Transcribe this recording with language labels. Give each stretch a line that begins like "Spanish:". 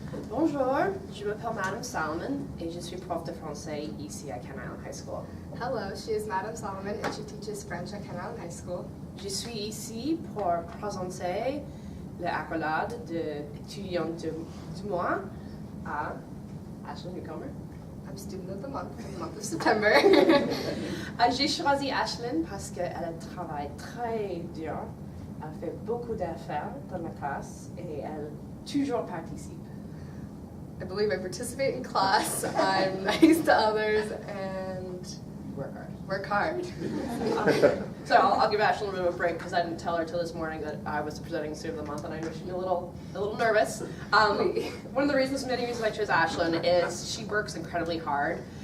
French: Bonjour, je m'appelle Madame Salomon et je suis prof de français ici à Can Island High School.
English: Hello, she is Madame Solomon and she teaches French at Can Island High School.
French: Je suis ici pour présenter l'accolade de étudiant du mois à Ashlyn Newcomer.
English: I'm student of the month for the month of September.
French: J'ai choisi Ashlyn parce qu'elle travaille très dur, elle fait beaucoup d'affaires dans la classe et elle toujours participe.
English: I believe I participate in class, I'm nice to others, and Work hard. So I'll give Ashlyn a bit of a break because I didn't tell her till this morning that I was presenting Student of the Month, and I know she's a little nervous. One of the many reasons I chose Ashlyn is she works incredibly hard.